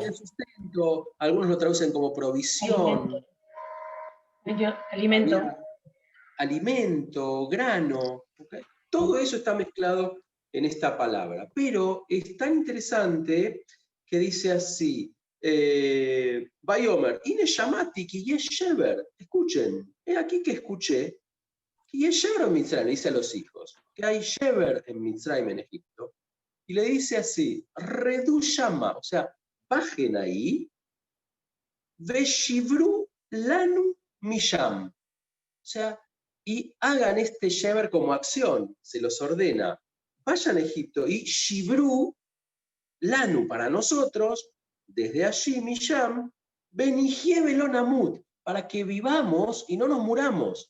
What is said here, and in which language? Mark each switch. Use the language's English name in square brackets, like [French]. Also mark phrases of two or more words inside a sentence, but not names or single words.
[Spanish] Había sustento, algunos lo traducen como provisión. Alimento. Alimento, grano. ¿Okay? Todo eso está mezclado en esta palabra. Pero es tan interesante que dice así: [Hebrew] ויאמר הנה שמעתי כי יש שבר. [Spanish] Escuchen, es aquí que escuché que [Hebrew] יש שבר [Spanish] en Mitzrayim, le dice a los hijos, que hay shever en Mitzrayim, en Egipto, y le dice así: [Hebrew] רדו שמה, [Spanish] o sea, bajen ahí, [Hebrew] ושברו לנו משם. [Spanish] O sea, y hagan este shever como acción, se los ordena. Vayan a Egipto y [Hebrew] שברו לנו [Spanish] para nosotros, desde allí, Misham, [Hebrew] ונחיה ולא נמות, [Spanish] para que vivamos y no nos muramos.